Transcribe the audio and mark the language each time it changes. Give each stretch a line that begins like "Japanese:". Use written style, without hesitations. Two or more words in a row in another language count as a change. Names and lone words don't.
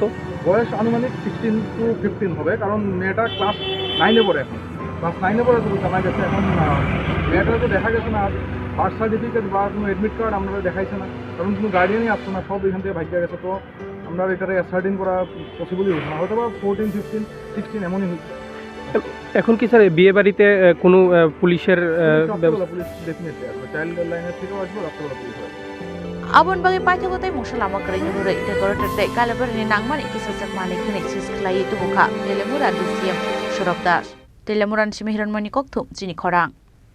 Bangla: বয়স আনুমানিক 16 to 15 হবে কারণ মেয়েটা ক্লাস 9-এ পড়ে এখন ক্লাস 9-এ পড়ে তো জানা গেছে এখন মেয়েটা তো দেখা গেছে না
English: birth certificate
Bangla: বা কোনো
English: admit card
Bangla: আমরা দেখাইছে না কারণ কোনো গার্ডিয়ানই আসছে না সব এখান থেকে ভাগ্যা গেছে তো আমরা এটারে সার্টিন করা পসিবলই হচ্ছে না হয়তো বা 14, 15, 16 এমনই হচ্ছে এখন কি স্যার বিয়ে বাড়িতে কোনো পুলিশের পুলিশ ডেফিনেটলি আসবে চাইল্ড লাইনের থেকেও আসবে রাস্তাগুলো পুলিশ আসবে
Kok Borok: abon bagai paithagotai musalama karini hurei decorator te kalebari nangmani kisasak mani khuni sis khlai tubukha telemura DCM Shurab Das telemuran simihiran mani kokthum chini khorang